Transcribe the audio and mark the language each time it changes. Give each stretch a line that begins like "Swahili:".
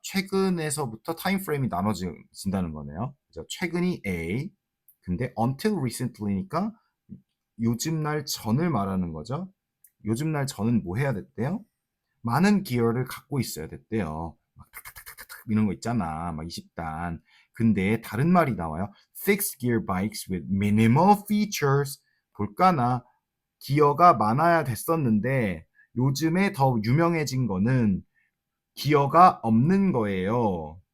Korean: 최근에서부터 타임 프레임이 나눠진다는 거네요. 그죠? 최근이 A. 근데 until recently니까 요즘 날 전을 말하는 거죠. 요즘 날 전은 뭐 해야 됐대요? 많은 기어를 갖고 있어야 됐대요. 막 탁탁탁탁탁 이런 거 있잖아. 막 20단. 근데 다른 말이 나와요.
English: Fixed gear bikes with minimal features.
Korean: 볼까나 기어가 많아야 됐었는데 요즘에 더 유명해진 거는 기어가 없는 거예요.